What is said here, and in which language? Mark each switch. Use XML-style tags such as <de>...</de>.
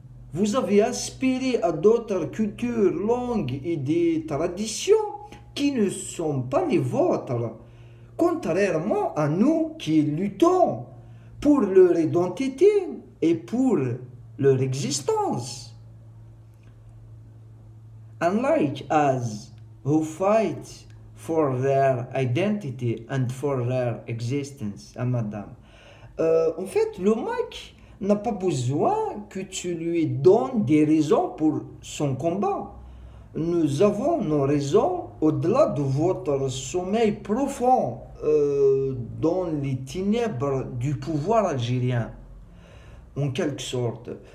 <fr>Vous avez aspiré à d'autres cultures, langues et des traditions qui ne sont pas les vôtres, contrairement à nous qui luttons pour leur identité et pour leur existence.</fr> <en>Unlike us, who fight for their identity and for their existence, hein, madame.</en> <fr>En fait, le mec n'a pas besoin que tu lui donnes des raisons pour son combat. Nous avons nos raisons au-delà de votre sommeil profond dans les ténèbres du pouvoir algérien. en quelque sorte.</fr>